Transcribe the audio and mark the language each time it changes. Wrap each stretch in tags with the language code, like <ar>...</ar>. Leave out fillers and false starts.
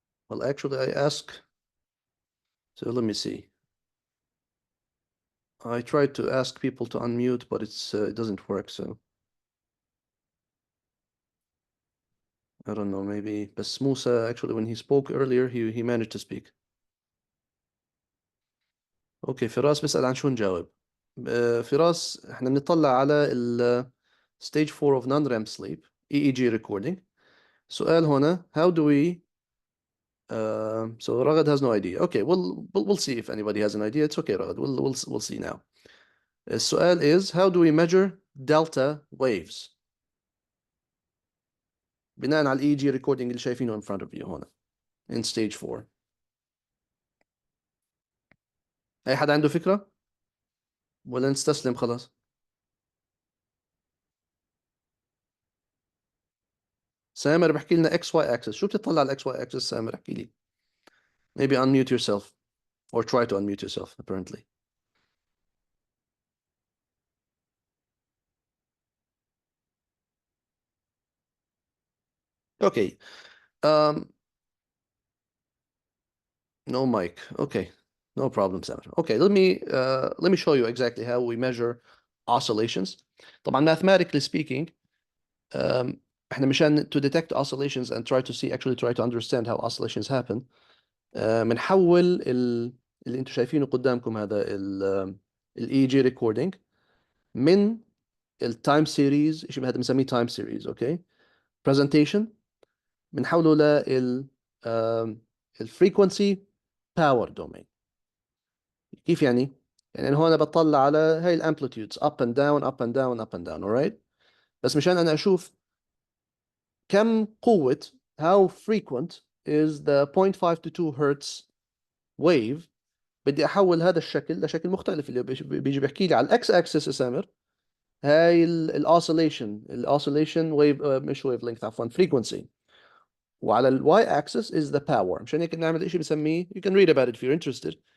<en>Well, actually, I ask. So let me see. I tried to ask people to unmute, but it doesn't work. So I don't know. Maybe. بس Musa, actually, when he spoke earlier, he managed to speak.</en> <ar>Okay, فراس بيسأل عن شو نجاوب. فراس احنا بنطلع على ال</ar> <en>stage 4 of non-REM sleep EEG recording.</en> <ar>سؤال هنا,</ar> <en>how do we so Ragad has no idea. Okay, we'll see if anybody has an idea. It's okay, Ragad. We'll see now. السؤال is, how do we measure delta waves</en> <ar>بناء على ال</ar> <en>EEG recording</en> <ar>اللي شايفينه</ar> <en>in front of you</en> <ar>هنا</ar> <en>in stage 4.</en> <ar>أي حد عنده فكرة؟ ولا نستسلم خلاص؟ سامر بحكي لنا XY axis. شو بتطلع على XY axis سامر؟ احكي لي.</ar> <en>Maybe unmute yourself or try to unmute yourself apparently. Okay. No mic. Okay. No problem, Samir. Okay, let me show you exactly how we measure oscillations.</en> <ar>طبعا</ar> <en>mathematically speaking,</en> <ar>احنا مشان</ar> <en>to detect oscillations and try to understand how oscillations happen,</en> <ar>بنحول اللي انتم شايفينه قدامكم هذا ال EEG recording من التايم سيريز، شيء هذا بنسميه تايم سيريز. اوكي، presentation بنحوله لل الفريكونسي باور دومين. كيف يعني؟ يعني أنا هون بطلع على هاي الامبليتيودز</ar> <en>up and down up and down</en> <ar>up and down. alright، بس مشان أنا أشوف كم قوة</ar> <en>how frequent is the 0.5 to 2 Hertz wave،</en> <ar>بدي أحول هذا الشكل لشكل مختلف اللي بيجي بيحكي لي على الإكس أكسس سامر هاي الاوسيليشن ويف مش ويف لينث عفوا frequency. وعلى الواي اكسس</ar> <en>is the power.</en> <ar>مشان هيك نعمل شيء بنسميه</ar> <en>you can read about it if you're interested.</en>